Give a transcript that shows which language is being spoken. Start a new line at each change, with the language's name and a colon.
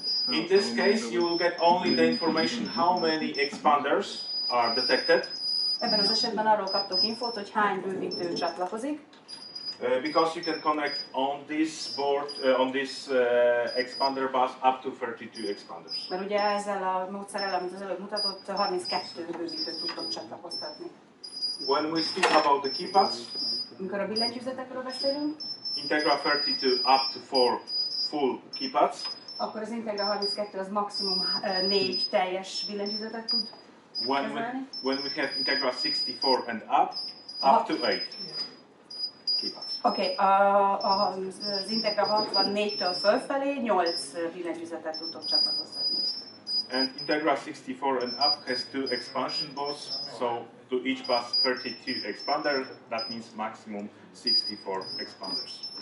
English: In this case, you will get only the information how many expanders are detected.
Hungarian: Ebben az esetben arról kaptok infót, hogy hány bővítő csatlakozik.
English: Because you can connect on this board, on this expander bus up to 32 expanders.
Hungarian: Mert ugye ezzel a módszerrel, amit az előbb mutatott, 32 bővítőt tudtok csatlakoztatni.
English: When we speak about the keypads,
Hungarian: Amikor a billentyűzetekről beszélünk,
English: Integra 32 up to 4 full keypads.
Hungarian: akkor az Integra 32 az maximum 4 teljes billentyűzetet tud kezelni.
English: When we have Integra 64 and up to 8 keypads.
Hungarian: Oké, az Integra 64-től fölfelé 8 billentyűzetet tudtok csatlakoztatni.
English: And Integra 64 and up has 2 expansion bus, so to each bus 32 expander, that means maximum 64 expanders.